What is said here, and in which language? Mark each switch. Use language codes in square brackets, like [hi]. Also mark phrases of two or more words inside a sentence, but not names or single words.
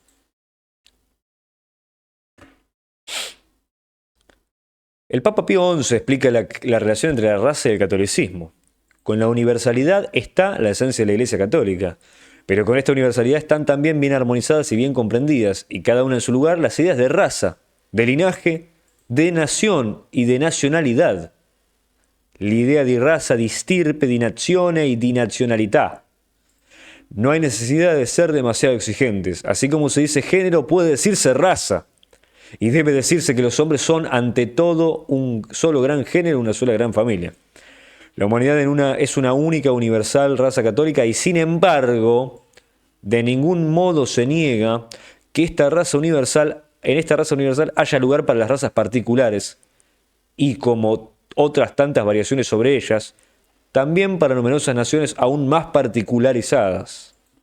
[es] El Papa Pío XI explica la relación entre la raza y el catolicismo. Con la universalidad está la esencia de la Iglesia Católica, pero con esta universalidad están también bien armonizadas y bien comprendidas, y cada una en su lugar, las ideas de raza, de linaje, de nación y de nacionalidad. [it] L'idea di raza, di stirpe, di nazione y di nazionalità. [es] No hay necesidad de ser demasiado exigentes. Así como se dice género, puede decirse raza. Y debe decirse que los hombres son ante todo un solo gran género, una sola gran familia. La humanidad es una única universal raza católica y sin embargo, de ningún modo se niega que en esta raza universal haya lugar para las razas particulares y como otras tantas variaciones sobre ellas, también para numerosas naciones aún más particularizadas.